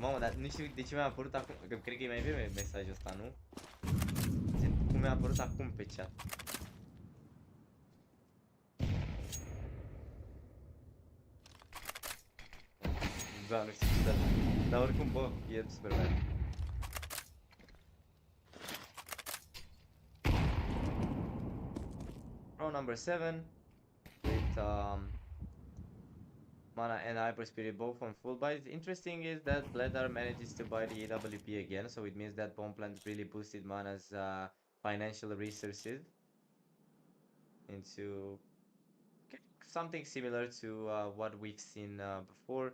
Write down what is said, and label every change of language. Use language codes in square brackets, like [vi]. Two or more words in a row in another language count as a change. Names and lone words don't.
[ro] Mamă, dar nu știu de ce mi-a apărut acum, că cred că e mai vreme mesajul ăsta, nu? Cum mi-a apărut acum pe chat. Da, nu știu ce, dar oricum, bă, e super băiat. [en] Round number 7 with Mana and Hyper Spirit both on full buys. Interesting is that Bledar manages to buy the AWP again, so it means that bomb plant really boosted Mana's financial resources into something similar to what we've seen before.